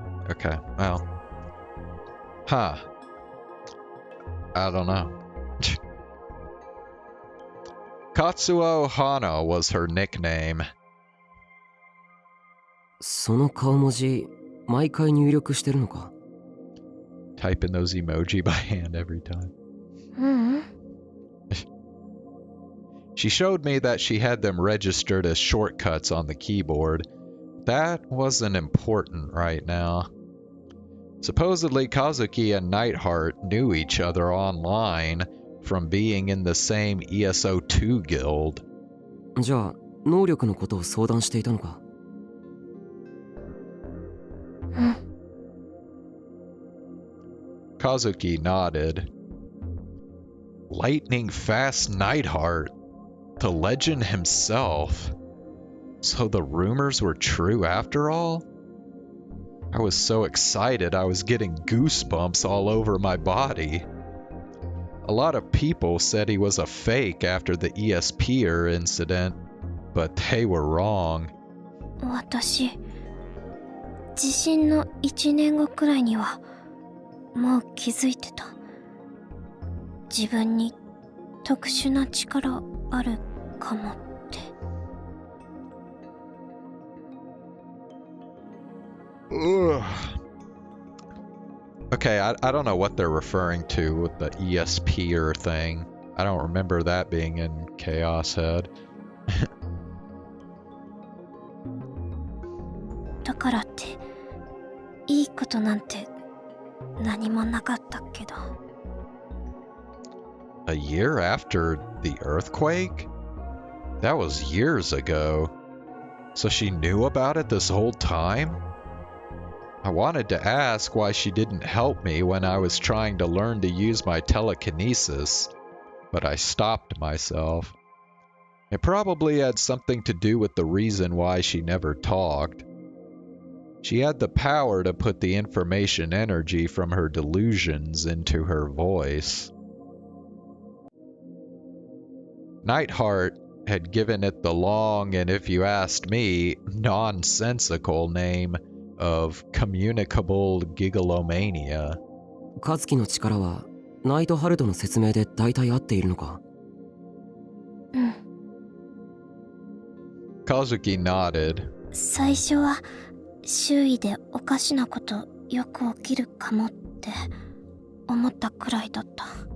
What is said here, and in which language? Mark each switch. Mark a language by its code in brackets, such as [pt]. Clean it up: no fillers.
[en] Okay, well. Huh. I don't know. Katsuo Hana was her nickname. [ja] その顔文字、毎回入力してるのか? [en] Typing those emoji by hand every time. She showed me that she had them registered as shortcuts on the keyboard. That wasn't important right now. Supposedly, Kazuki and Nightheart knew each other online from being in the same ESO2 guild. [ja] じゃあ、能力のことを相談していたのか? [en] Kazuki nodded. Lightning fast Nightheart. The legend himself. So the rumors were true after all? I was so excited I was getting goosebumps all over my body. A lot of people said he was a fake after the ESPer incident, but they were wrong. [ja] 私、地震の1年後くらいにはもう気づいてた。自分に特殊な力あるかもって。 [en] Ugh. Okay, I don't know what they're referring to with the ESPer thing. I don't remember that being in Chaos Head. [ja] だからっていいことなんて何もなかったけど。 [en] A year after the earthquake? That was years ago. So she knew about it this whole time? I wanted to ask why she didn't help me when I was trying to learn to use my telekinesis, but I stopped myself. It probably had something to do with the reason why she never talked. She had the power to put the information energy from her delusions into her voice. Nightheart had given it the long and, if you asked me, nonsensical name of communicable gigalomania. [ja] カズキの力はナイトハルトの説明で大体合っているのか? [en] Kazuki nodded. [ja] 最初は周囲でおかしなことよく起きるかもって思ったくらいだった。